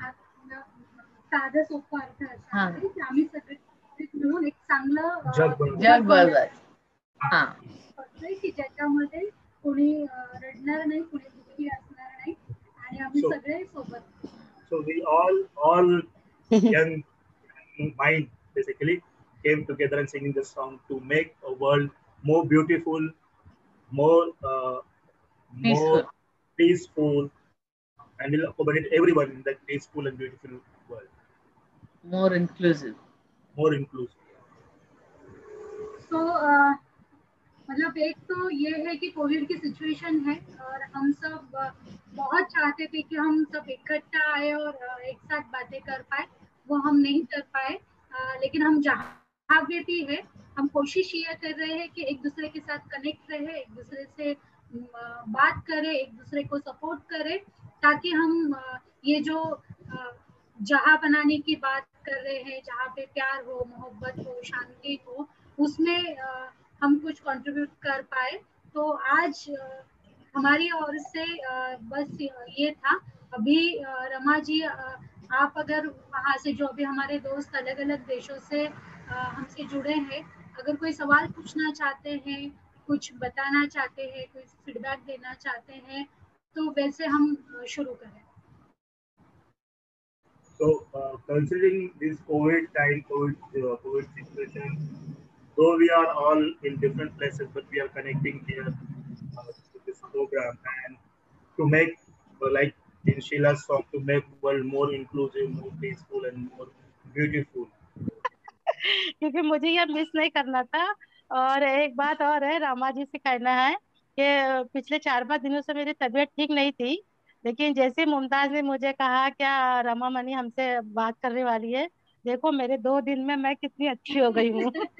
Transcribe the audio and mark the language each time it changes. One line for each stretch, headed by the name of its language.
Marathi: साधं सोपं अर्थ असा आहे की आम्ही सगळे मिळून एक चांगलं जग बनवायचं की ज्याच्यामध्ये कोणी रडणार नाही, कोणी दुःखी असणार नाही आणि आम्ही सगळे सोबत.
English: So we all young mind basically came together and singing this song to make a world more beautiful, more peaceful, and will accommodate everyone in that peaceful and beautiful world. More inclusive.
Hindi: So मतलब एक तो ये है कि Covid की situation है और हम सब बहुत चाहते थे कि हम सब इकट्ठा आए और एक साथ बातें कर पाए, वो हम नहीं कर पाए, लेकिन हम जहाँ भी भी है हम कोशिश ये कर रहे हैं कि एक दूसरे के साथ कनेक्ट रहे, एक दूसरे से बात करें, एक दूसरे को सपोर्ट करें, ताकि हम ये जो जहाँ बनाने की बात कर रहे हैं, जहाँ पे प्यार हो, मोहब्बत हो, शांति हो, उसमें हम कुछ कंट्रीब्यूट कर पाए। तो आज हमारी ओर से बस ये था। अभी रमा जी, आप अगर वहाँ से जो अभी हमारे दोस्त अलग अलग देशों से हमसे जुड़े हैं, अगर कोई सवाल पूछना चाहते हैं, कुछ बताना चाहते हैं, कोई फीडबैक देना चाहते हैं, तो वैसे हम शुरू करें।
English: So considering this COVID time, COVID situation, though we are all in different places, but we are connecting here to this program, and to make like in Sheila's song, to make world more inclusive, more peaceful, and more beautiful.
Hindi: क्योंकि मुझे ये miss नहीं करना था। और एक बात और है, रमा जी से कहना है कि पिछले 4-5 दिनों से मेरी तबीयत ठीक नहीं थी, लेकिन जैसे मुमताज ने मुझे कहा क्या रमा मनी हमसे बात करने वाली है, देखो मेरे 2 दिन में मैं कितनी अच्छी हो गई हूँ।